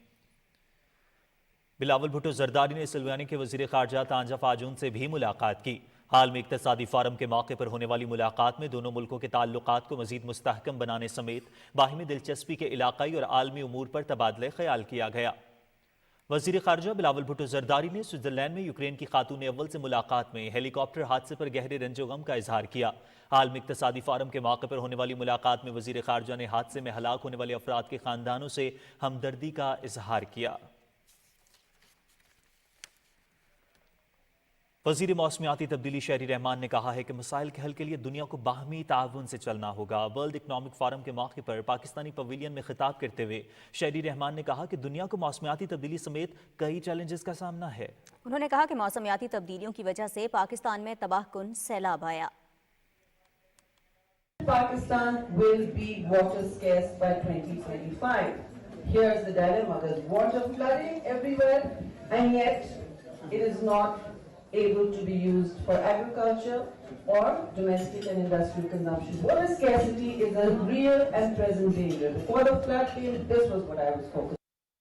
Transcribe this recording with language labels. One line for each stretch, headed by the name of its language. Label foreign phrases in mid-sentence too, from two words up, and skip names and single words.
Urdu: بلاول بھٹو زرداری نے سلوانی کے وزیر خارجہ تانجا فاجون سے بھی ملاقات کی. عالمی اقتصادی فورم کے موقع پر ہونے والی ملاقات میں دونوں ملکوں کے تعلقات کو مزید مستحکم بنانے سمیت باہمی دلچسپی کے علاقائی اور عالمی امور پر تبادلہ خیال کیا گیا. وزیر خارجہ بلاول بھٹو زرداری نے سوئٹزرلینڈ میں یوکرین کی خاتون اول سے ملاقات میں ہیلی کاپٹر حادثے پر گہرے رنج و غم کا اظہار کیا. عالمی اقتصادی فورم کے موقع پر ہونے والی ملاقات میں وزیر خارجہ نے حادثے میں ہلاک ہونے والے افراد کے خاندانوں سے ہمدردی کا اظہار کیا. وزیر موسمیاتی تبدیلی شہری رحمان نے کہا ہے کہ مسائل کے حل کے لیے دنیا کو باہمی تعاون سے چلنا ہوگا. ورلڈ اکنامک فورم کے موقع پر پاکستانی پویلین میں خطاب کرتے ہوئے شہری رحمان نے کہا کہ دنیا کو موسمیاتی تبدیلی سمیت کئی چیلنجز کا سامنا ہے. انہوں نے کہا کہ موسمیاتی تبدیلیوں کی وجہ سے پاکستان میں تباہ کن سیلاب آیا.
English: Pakistan will be water scarce by 2025. Here's the dilemma: there's water flooding everywhere, and yet it is not able to be used for agriculture or domestic and industrial consumption. Water scarcity is a real and present danger. Before the flood came, this was what I was focused on.